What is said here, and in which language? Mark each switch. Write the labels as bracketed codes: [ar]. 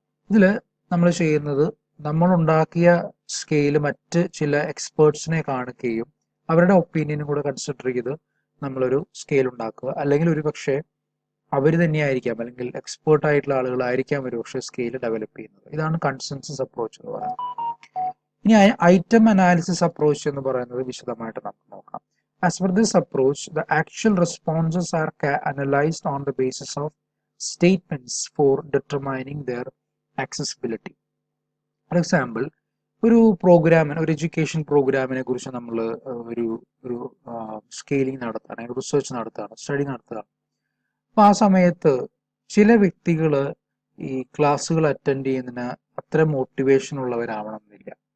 [ml] ഇതിൽ നമ്മൾ ചെയ്യുന്നത്, നമ്മൾ ഉണ്ടാക്കിയ സ്കെയിൽ മറ്റ് ചില എക്സ്പേർട്സിനെ കാണിക്കുകയും അവരുടെ ഒപ്പീനിയനും കൂടെ കൺസിഡർ ചെയ്ത് നമ്മളൊരു സ്കെയിൽ ഉണ്ടാക്കുക. അല്ലെങ്കിൽ ഒരു പക്ഷേ അവർ തന്നെയായിരിക്കാം അല്ലെങ്കിൽ എക്സ്പേർട്ട് ആയിട്ടുള്ള ആളുകളായിരിക്കാം ഒരു പക്ഷേ സ്കെയിൽ ഡെവലപ്പ് ചെയ്യുന്നത്. ഇതാണ് കൺസെൻസസ് അപ്രോച്ച് എന്ന് പറയുന്നത്. ഇനി ഐറ്റം അനാലിസിസ് അപ്രോച്ച് എന്ന് പറയുന്നത് വിശദമായിട്ട് നമുക്ക് നോക്കാം. [en] As per this approach, the actual responses are analyzed on the basis of statements for determining their accessibility. [ml] For example, ഒരു എഡ്യൂക്കേഷൻ പ്രോഗ്രാമിനെ കുറിച്ച് നമ്മൾ ഒരു ഒരു സ്കെയിലിംഗ് നടത്തുകയാണ്, റിസർച്ച് നടത്തുകയാണ്, സ്റ്റഡി നടത്തുകയാണ്. അപ്പോൾ ആ സമയത്ത് ചില വ്യക്തികൾ ഈ ക്ലാസ്സുകൾ അറ്റൻഡ് ചെയ്യുന്നതിന് അത്ര മോട്ടിവേഷൻ ഉള്ളവരാവണമെന്നില്ല.